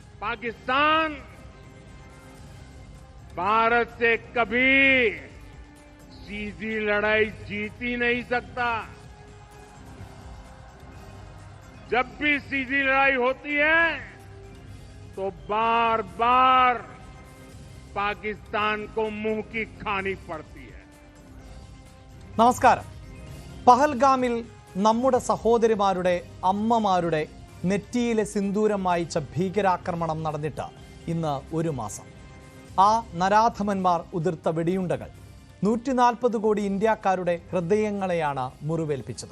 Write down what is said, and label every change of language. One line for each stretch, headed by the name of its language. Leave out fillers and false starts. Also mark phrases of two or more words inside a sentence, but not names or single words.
Hindi: पाकिस्तान भारत से कभी सीधी लड़ाई जीत ही नहीं सकता। जब भी सीधी लड़ाई होती है तो बार बार पाकिस्तान को मुंह की खानी पड़ती है।
Malayalam: നമസ്കാരം. പഹൽഗാമിൽ നമ്മുടെ സഹോദരിമാരുടെ അമ്മമാരുടെ നെറ്റിയിലെ സിന്ദൂരം മായിച്ച ഭീകരാക്രമണം നടന്നിട്ട് ഇന്ന് ഒരു മാസം. ആ നരാധമന്മാർ ഉതിർത്ത വെടിയുണ്ടകൾ 140 കോടി ഇന്ത്യക്കാരുടെ ഹൃദയങ്ങളെയാണ് മുറിവേൽപ്പിച്ചത്.